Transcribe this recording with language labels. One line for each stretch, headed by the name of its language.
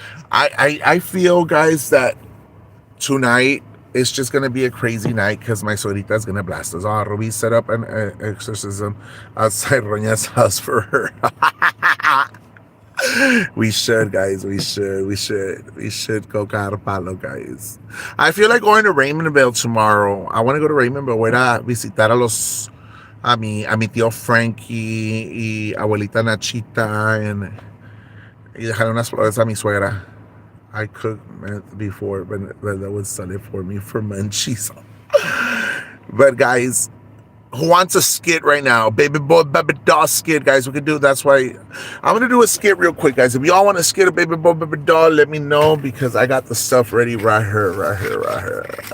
English: I feel, guys, that tonight it's just gonna be a crazy night because my Saudita is gonna blast us all. We set up an exorcism outside Roña's house for her. We should, guys. We should go
Spanish: cagar palo,
English: guys. I feel like going to Raymondville tomorrow. I want to go to Raymondville.
Spanish: Voy a visitar a mi tío Frankie y abuelita Nachita y dejar unas flores a mi suegra.
English: I cooked before, but that was selling for me for munchies. But guys, who wants a skit right now? Baby boy, baby doll skit, guys. We can do. That's why I'm gonna do a skit real quick, guys. If y'all want to skit a baby boy, baby doll, let me know because I got the stuff ready right here.